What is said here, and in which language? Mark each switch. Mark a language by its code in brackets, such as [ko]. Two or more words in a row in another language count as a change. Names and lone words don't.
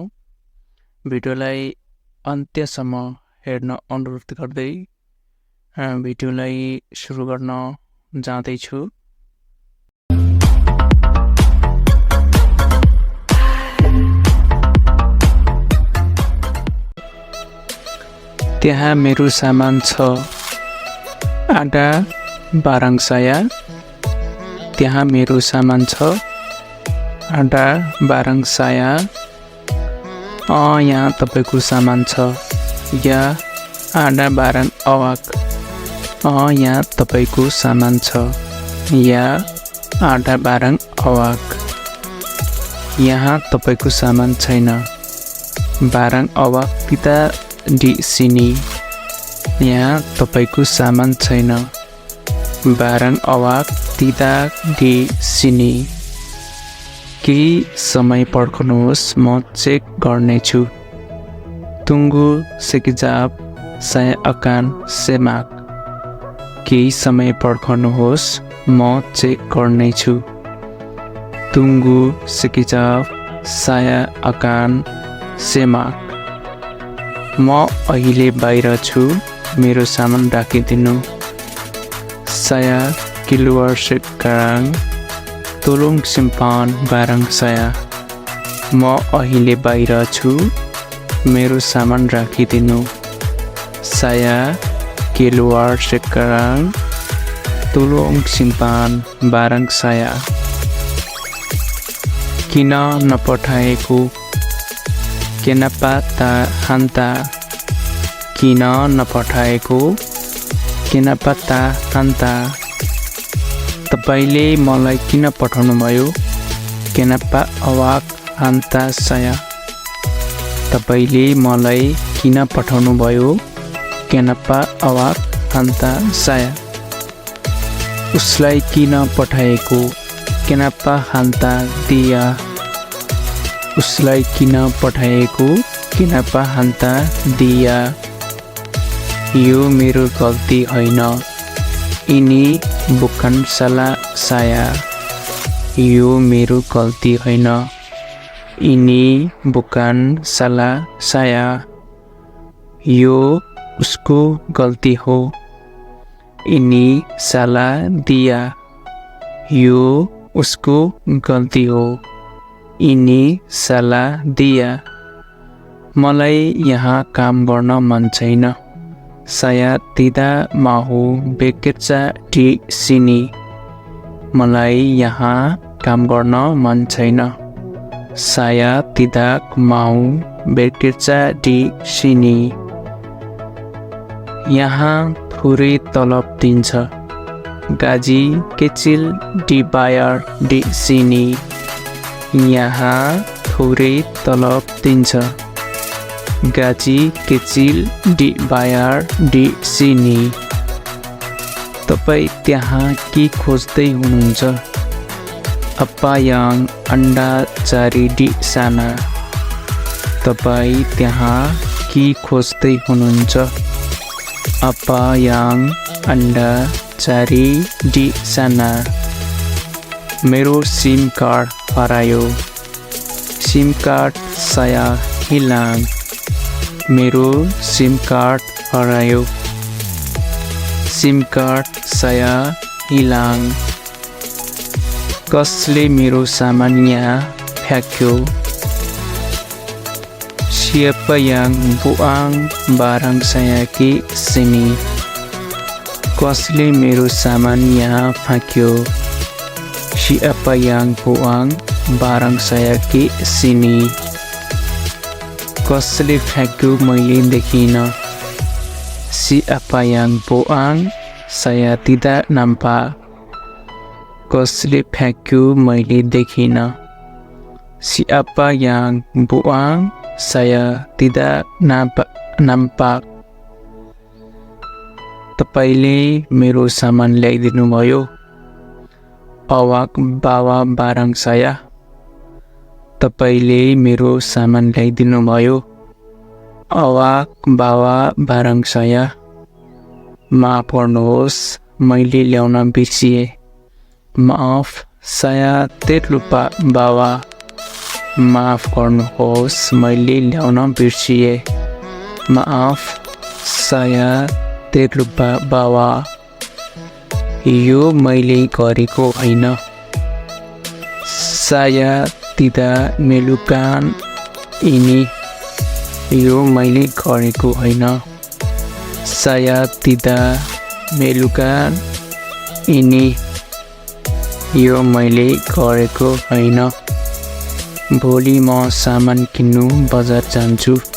[ne] भिडियोलाई अन्त्यसम्म हेर्न अनुरोध गर्दै भिडियोलाई सुरु गर्न जाँदैछु। त्यहाँ मेरो सामान छ। [ms] आधा barang saya। [ne] त्यहाँ मेरो सामान छ। आधा [ms] barang saya। [ne] यहाँ तपाईको सामान छ। या आधा [ms] barang awak। [ne] यहाँ तपाईको सामान छ। या आधा [ms] barang awak। [ne] यहाँ तपाईको सामान छैन। [ms] barang awak tidak di sini। [ne] यहाँ तपाईको सामान छैन। [ms] barang awak tidak di sini। [ne] केही समय पर्खनुहोस्, म चेक गर्नेछु। [ms] tunggu sekejap, saya akan semak। [ne] केही समय पर्खनुहोस्, म चेक गर्नेछु। [ms] tunggu sekejap, saya akan semak। [ne] म अहिले बाहिर छु, मेरो सामान राखिदिनु। [ms] Saya keluar sekarang, tolong simpan barang saya। [ne] म अहिले बाहिर छु, मेरो सामान राखिदिनु। [ms] Saya keluar sekarang, tolong simpan barang saya। [ne] किन नपठाएको? [ms] Kenapa tak hantar? [ne] किन नपठाएको? [ms] Kenapa tak hantar? [ne] तपाईले मलाई किन पठाउनु भयो? [ms] Kenapa awak hantar saya? [ne] तपाईले मलाई किन पठाउनु भयो? [ms] Kenapa awak hantar saya? [ne] उसलाई किन पठाएको? [ms] Kenapa hantar dia? [ne] उसलाई किन पठाएको? [ms] Kenapa hantar dia? [ne] यो मेरो गल्ती होइन। [ms] Ini bukan salah saya। [ne] यो मेरो गल्ती होइन। [ms] Ini bukan salah saya। [ne] यो उसको गल्ती हो। [ms] Ini salah dia। [ne] यो उसको गल्ती हो। [ms] Ini salah dia। [ne] मलाई यहाँ काम गर्न मन छैन। [ms] Saya tidak mau bekerja di sini। [ne] मलाई यहाँ काम गर्न मन छैन। [ms] Saya tidak mau bekerja di sini। [ne] यहाँ थोरै तलब दिन्छ। [ms] Gaji kecil dibayar di sini। [ne] यहाँ थोरै तलब दिन्छ। [ms] Gaji kecil dibayar di sini। [ne] तपाई त्यहाँ के खोज्दै हुनुहुन्छ? [ms] Apa yang Anda cari di sana? [ne] तपाई त्यहाँ के खोज्दै हुनुहुन्छ? [ms] Apa yang Anda cari di sana? [ne] मेरो [en] SIM card [ne] हरायो। [en] SIM card [ms] saya hilang। [ne] मेरो [en] SIM card [ne] हरायो। [en] SIM card [ms] saya hilang। [ne] कसले मेरो सामान यहाँ फ्याँक्यो? [ms] Siapa yang buang barang saya ke sini? [ne] कसले मेरो सामान यहाँ फ्याँक्यो? [ms] Siapa yang buang barang saya ke sini? [ne] कसले फ्याँक्यो मैले देखिनँ। [ms] Siapa yang buang? Saya tidak nampak। [ne] कसले फ्याँक्यो मैले देखिनँ। [ms] Siapa yang buang? Saya tidak nampak। [ne] तपाईले मेरो सामान ल्याइदिनु भयो। [ms] Awak bawa barang saya। [ne] तपाईले मेरो सामान ल्याइदिनु भयो। [ms] Awak bawa barang saya। [ne] माफ गर्नुहोस् मैले ल्याउन बिर्सिए माफ [ms] saya terlupa bawa [ne] माफ गर्नुहोस् मैले ल्याउन बिर्सिए माफ [ms] saya terlupa bawa [ne] यो मैले गरेको होइन [ms] saya tidak melakukan ini [ne] यो मैले गरेको होइन [ms] saya tidak melakukan ini [ne] यो मैले गरेको होइन भोलि म सामान किन्नु बजार जान्छु